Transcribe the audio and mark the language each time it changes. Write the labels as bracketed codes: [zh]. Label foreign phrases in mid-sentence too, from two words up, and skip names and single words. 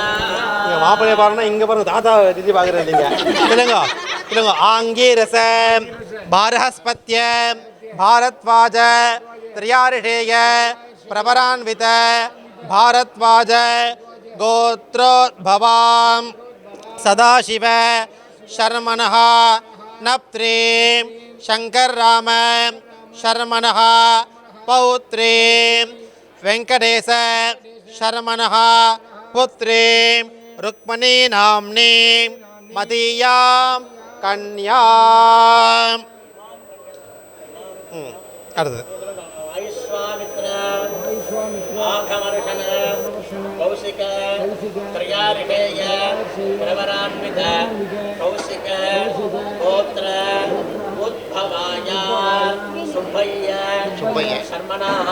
[ta] மாப்பிள்ளைய பாருன்னா இங்கே பாருங்க தாத்தா திதி பார்க்குறேன் இல்லைங்க இல்லைங்க இல்லைங்க [sa] आङ्गीरस बार्हस्पत्य भारद्वाज त्र्यार्षेय प्रवरान्वित भारद्वाज गोत्रोद्भवाम् சதாசிவ शर्मणः नप्त्रीं शङ्करराम शर्मणः पौत्रीं वेङ्कटेश शर्मणः पुत्रीं रुक्मणी नाम्नीं मदीयां कन्याम् அடுத்தது वैश्वामित्र आघमर्षण कौशिक त्र्यार्षेय प्रवरान्वित कौशिक गोत्र उद्भवाय सुब्बय्य शर्मणः